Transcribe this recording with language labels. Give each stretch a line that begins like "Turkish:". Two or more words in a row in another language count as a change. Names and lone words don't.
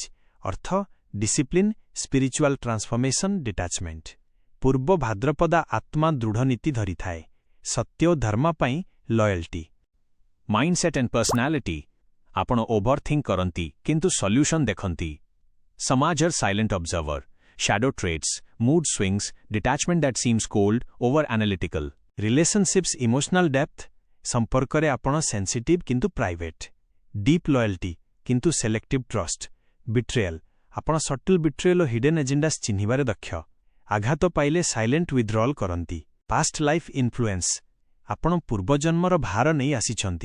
English: ଅର୍ଥ discipline, spiritual transformation, detachment.
Odia: ପୂର୍ବ ଭାଦ୍ରପଦା ଆତ୍ମା ଦୃଢ଼ ନୀତି ଧରିଥାଏ। ସତ୍ୟ ଓ ଧର୍ମ ପାଇଁ ଲୟଲ୍ଟି।
English: mindset and personality.
Odia: ଆପଣ
English: over think
Odia: କରନ୍ତି, କିନ୍ତୁ ସଲ୍ୟୁସନ୍ ଦେଖନ୍ତି। ସମାଜର
English: silent observer. shadow traits, mood swings, detachment that seems cold, over analytical. Relationships, emotional depth.
Odia: ସମ୍ପର୍କରେ ଆପଣ ସେନ୍ସିଟିଭ୍ କିନ୍ତୁ ପ୍ରାଇଭେଟ୍।
English: deep loyalty କିନ୍ତୁ selective trust. ବିଟ୍ରେୟଲ୍, ଆପଣ subtle betrayal ଓ hidden agendas
Odia: ଚିହ୍ନିବାରେ ଦକ୍ଷ। ଆଘାତ ପାଇଲେ
English: silent withdrawal
Odia: କରନ୍ତି।
English: past life influence.
Odia: ଆପଣ ପୂର୍ବଜନ୍ମର ଭାର ନେଇ ଆସିଛନ୍ତି।